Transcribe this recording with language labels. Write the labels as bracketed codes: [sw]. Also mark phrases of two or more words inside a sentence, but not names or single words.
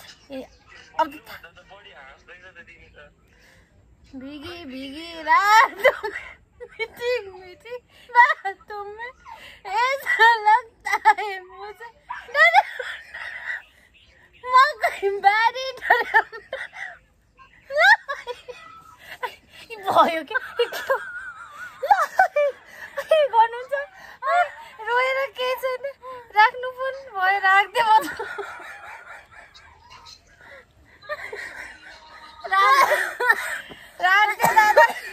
[ne] अब [hi] भीगी भीगी रातों में मीठी मीठी बातों में ऐसा लगता है मुझे [ne] मकई बारी भयो कि गर्नुहुन्छ रोएर केही छैन राख्नु फोन भयो राख्दै म राख्दै दादा